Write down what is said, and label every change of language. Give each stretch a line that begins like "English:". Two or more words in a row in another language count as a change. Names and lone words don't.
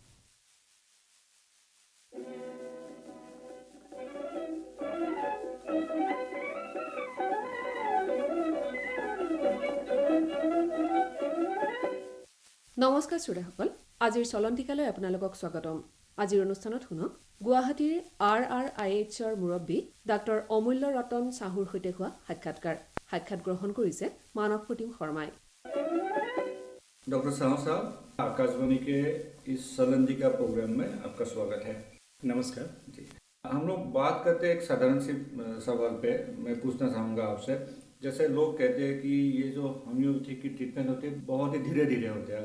Assamese: নমস্কাৰ শ্ৰোতাসকল, আজিৰ চলন্তিকালৈ আপোনালোকক স্বাগতম। আজিৰ অনুষ্ঠানত শুনক গুৱাহাটীৰ RRIHৰ মুৰব্বী ডাক্তৰ অমূল্য ৰতন চাহুৰ সৈতে হোৱা সাক্ষাৎ গ্ৰহণ কৰিছে মানৱ প্ৰতিম শৰ্মাই।
Hindi: डॉक्टर साहू साहब, आकाशवाणी के इस सलंतिका प्रोग्राम में आपका स्वागत है। नमस्कार जी, हम लोग बात करते हैं एक साधारण सी सवाल पे। मैं पूछना चाहूँगा आपसे, जैसे लोग कहते हैं कि ये जो होम्योपैथी की ट्रीटमेंट होती है बहुत ही धीरे धीरे होते हैं।